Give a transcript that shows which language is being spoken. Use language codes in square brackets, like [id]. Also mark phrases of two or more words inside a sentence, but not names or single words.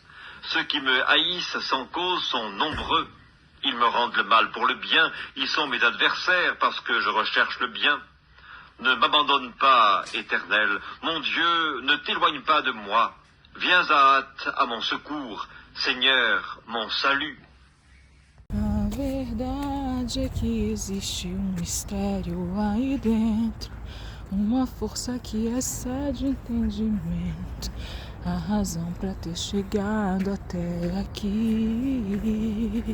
[fr] Ceux qui me haïssent sans cause sont nombreux. Ils me rendent le mal pour le bien, ils sont mes adversaires parce que je recherche le bien. Ne m'abandonne pas, Éternel, mon Dieu, ne t'éloigne pas de moi. Viens à hâte à mon secours, Seigneur, mon salut. [pt] A verdade é que existe mistério aí dentro, uma força que excede o entendimento, a razão para ter chegado até aqui.